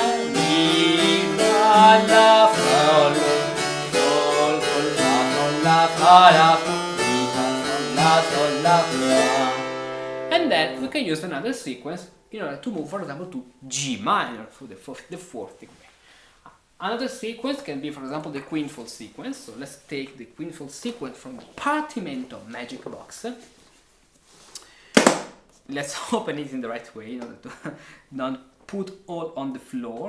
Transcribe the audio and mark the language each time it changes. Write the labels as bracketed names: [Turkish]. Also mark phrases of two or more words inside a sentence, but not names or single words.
[English] mi, la, la, fa, sol, sol, la, sol, la, fa, la, fa, mi, la, sol, la, fa. And then we can use another sequence in order to move, for example, to G minor, so the fourth degree. Another sequence can be, for example, the quintuple sequence. So let's take the quintuple sequence from the Partimento Magic Box. Let's open it in the right way in order to not put all on the floor.